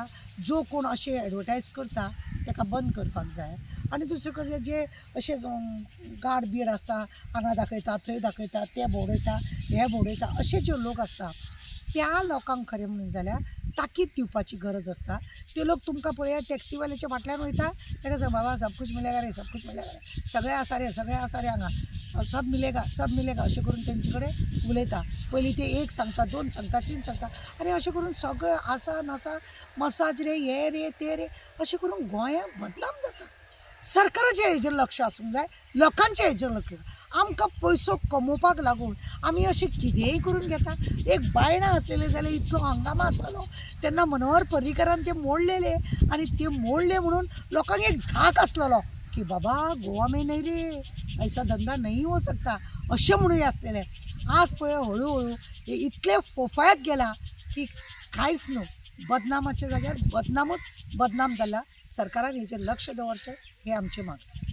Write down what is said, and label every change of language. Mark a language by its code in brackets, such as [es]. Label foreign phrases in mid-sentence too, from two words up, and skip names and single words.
[kok] जो कोण अशें एडवर्टायज करता ताका बंद करपाक जाय आनी दुसरे कडे जे अशें गाड बीड आसता हांगा दाखयता थंय दाखयता ते भोंवडयता हे भोंवडयता अशे जे लोक आसता त्या लोकांक खरें म्हणून जाल्यार ताकीद दिवपाची गरज आसता। ते लोक तुमकां पळया टॅक्सीवाल्याच्या फाटल्यान वयता ताका सांग बाबा [hi] सब कुछ मिलेगा रे, सब कुछ मिलेगा रे, [kok] सगळें आसा रे हांगा, [hi] सब मिलेगा [kok] अशें करून तेंचे कडेन उलयता। पयलीं ते एक सांगता, दोन सांगता, तीन सांगता आनी अशें करून सगळें आसा नासा मसाज रे हे रे ते रे अशें करून गोंयांत बदनाम जाता। सरकाराचें हेजेर लक्ष आसूंक जाय, लोकांचें हेजेर लक्ष। आमकां पयसो कमोवपाक लागून आमी अशें कितेंय करून घेता। एक बायणां आसलेले जाल्यार इतलो हंगामा आसलेलो तेन्ना मनोहर पर्रीकरान ते मोडलेले आनी ते मोडले म्हणून लोकांक एक धाक आसलेलो की [hi] बाबा गोवा में नहीं रे, ऐसा धंदा नहीं हो सकता [kok] अशें म्हणून आसलेलें। आज पळय हळू हे इतले फोफायत गेला की कांयच न्हू, बदनामाच्या जाग्यार बदनामूच बदनाम जाला। सरकारान हेजेर लक्ष दवरचें हें आमचें मागणें।